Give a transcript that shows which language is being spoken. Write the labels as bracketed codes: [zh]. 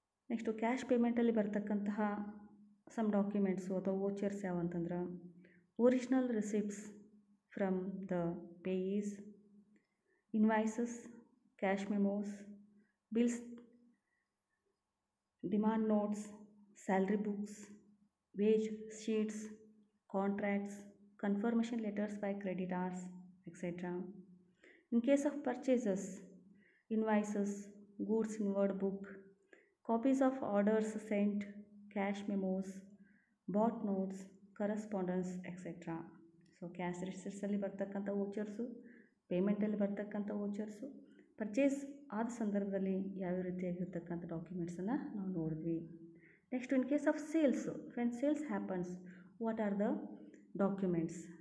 [en] next [kn] cash ಪೇಮೆಂಟಲ್ಲಿ ಬರ್ತಕ್ಕಂತಹ [en] some documents ಅಥವಾ vouchers [kn] ಯಾವ ಅಂತಂದ್ರೆ [en] Original receipts from the payees, invoices, cash memos, bills, demand notes, salary books, wage sheets, contracts, confirmation letters by creditors, etcetera. In case of purchases, invoices, goods inward book, copies of orders sent, cash memos, bought notes, correspondence, etc. [kn] So cash ರಿಸಿಟ್ಸಲ್ಲಿ ಬರ್ತಕ್ಕಂಥ ವೋಚರ್ಸು, ಪೇಮೆಂಟಲ್ಲಿ ಬರ್ತಕ್ಕಂಥ ವೋಚರ್ಸು, purchase ಆದ ಸಂದರ್ಭದಲ್ಲಿ ಯಾವ್ಯಾವ ರೀತಿಯಾಗಿರ್ತಕ್ಕಂಥ ಡಾಕ್ಯುಮೆಂಟ್ಸನ್ನು ನಾವು ನೋಡಿದ್ವಿ. [en] Next, in case of sales, when sales happens, what are the documents?